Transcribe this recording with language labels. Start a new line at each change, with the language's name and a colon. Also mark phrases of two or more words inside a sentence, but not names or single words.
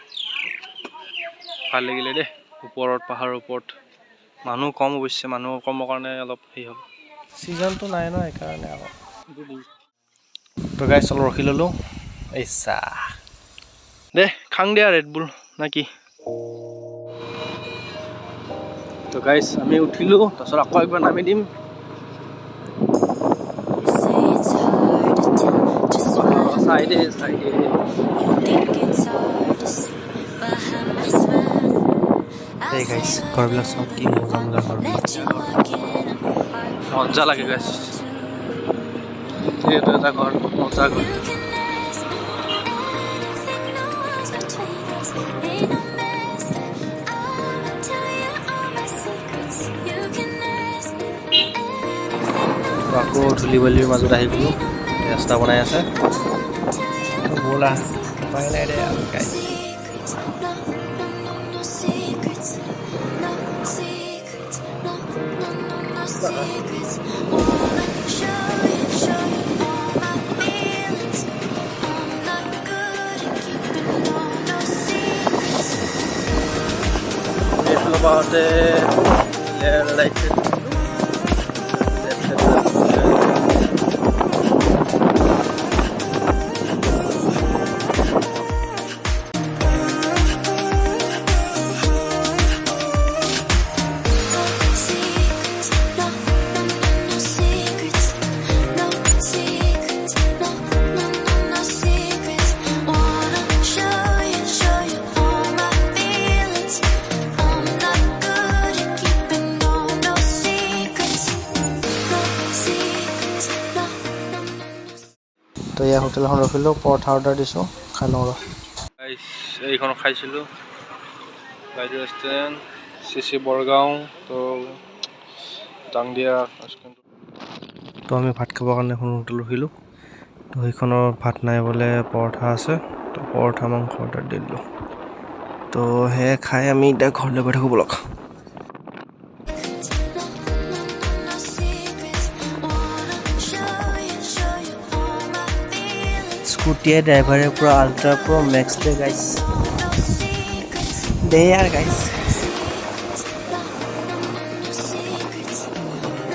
Assamese: ভাল লাগিলে দেই, ওপৰত পাহাৰৰ ওপৰত মানুহ কম অৱশ্যে মানুহ কমৰ কাৰণে অলপ হেৰি হ'ল ছিজনটো নাই ন সেইকাৰণে আকৌ তো গাইছ অলপ ৰখি ল'লোঁ ইচ্ছা দে খাং দিয়া ৰেডবুল না কি তো গাইছ আমি উঠিলোঁ তাৰপিছত আকৌ একবাৰ নামি দিম
English: You say it's hard to tell just what
Assamese: চাইডে
English: you think it's hard to see behind my smile. I'll
Assamese: এই গাইছ
English: say
Assamese: ঘৰবিলাক চাওক কি মজা মজা ঘৰবিলাক
English: let you walk in on my heart.
Assamese: মজা লাগে গাইছ এইটো এটা ঘৰ মজা ঘৰ
English: You can ask me anything, no walls between us, ain't no mistake. I'ma tell you all my secrets. You can ask me anything, no
Assamese: তো আকৌ ধূলি বালিৰ মাজত আহি গ'লোঁ ৰাস্তা বনাই আছে তো ব'লা উপায় নাই দে আৰু গাইছ
English: secrets. No, no, no, no secrets. No secrets. No, no, no, no secrets. Wanna show you all my feelings. I'm not good at keeping no secrets.
Assamese: এইফালৰ পৰা আহোঁতে
English: right side Secrets, no, no, no, no secrets. No secrets, no, no, no, no secrets. Wanna show you all my feelings. I'm not good at keeping no secrets. No secrets, no, no, no, no.
Assamese: তো ইয়াৰ হোটেলখন ৰখিলোঁ পৰঠা অৰ্ডাৰ দিছোঁ খাই লওঁ ৰ এইখন খাইছিলোঁ বাইদেউ ৰেষ্টুৰেণ্ট চি বৰগাঁও তো দাংদিয়া তো আমি ভাত খাবৰ কাৰণে এখন হোটেল ৰখিলোঁ তো সেইখনৰ ভাত নাই বোলে পৰঠা আছে তো পৰঠা মাংস অৰ্ডাৰ দিলোঁ তো সেয়া খাই আমি এতিয়া ঘৰলৈ গৈ থাকোঁ ব'লক
English: No secrets. Wanna show you all my feelings.
Assamese: স্কুটিয়ে ড্ৰাইভাৰে পূৰা
English: ultra pro max
Assamese: দে গাইছ
English: No secrets.
Assamese: দে ইয়াৰ গাইছ
English: No secrets. No